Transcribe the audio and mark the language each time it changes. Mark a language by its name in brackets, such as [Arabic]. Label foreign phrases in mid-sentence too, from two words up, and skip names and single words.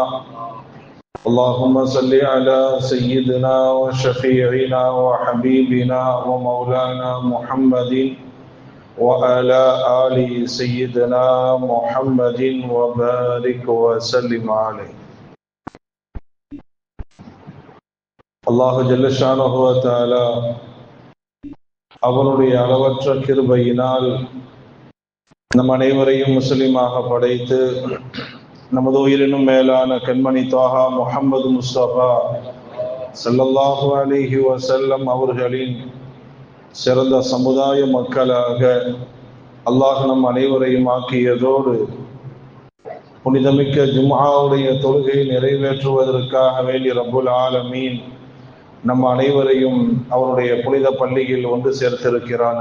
[Arabic] اللهم صل على سيدنا وشفيعنا وحبيبنا ومولانا محمد وعلى آل سيدنا محمد وبارك وسلم عليه. الله جل شانه وتعالى [Tamil] அவனுடைய அளவற்ற கிருபையினால் நம் அனைவரையும் முஸ்லிமாக படைத்து நமது உயிரினும் மேலான கண்மணி தாஹா முஹம்மது முஸ்தபா [Arabic] صلى الله عليه وسلم [Tamil] அவர்களின் சிறந்த சமுதாய மக்களாக அல்லாஹ் நம் அனைவரையும் ஆக்கியதோடு புனிதமிக்க ஜும்ஆவுடைய தொழுகையை நிறைவேற்றுவதற்காக வேண்டி [Arabic] رب العالمين [Tamil] நம் அனைவரையும் அவருடைய புனித பள்ளியில் ஒன்று சேர்த்திருக்கிறான்.